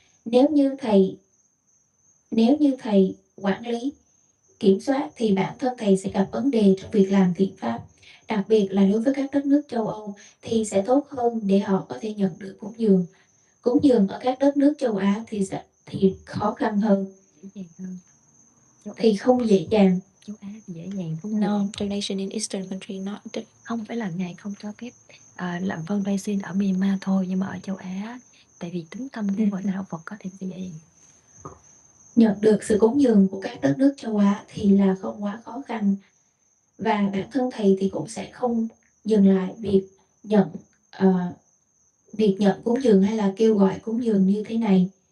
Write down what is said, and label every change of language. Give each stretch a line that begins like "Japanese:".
Vietnamese: Nếu như thầy quản lý, kiểm soát thì bản thân thầy sẽ gặp vấn đề trong việc làm thiện pháp. Đặc biệt là đối với các đất nước châu Âu thì sẽ tốt hơn để họ có thể nhận được cúng dường. Cúng dường ở các đất nước châu Á thì khó khăn hơn. Dễ dàng hơn. Thì không dễ dàng. Châu Á thì dễ dàng không?
English: No, donation in Eastern country not.
Vietnamese: Không phải là ngài không cho phép làm fundraising ở Myanmar thôi, nhưng mà ở châu Á tại vì tính tâm của người đạo Phật có thể sẽ dễ dàng. nhận được sự cúng dường của các đất nước châu Á thì là không quá khó khăn. Và bản thân thầy thì cũng sẽ không dừng lại việc nhận cúng dường hay là kêu gọi cúng dường như thế này.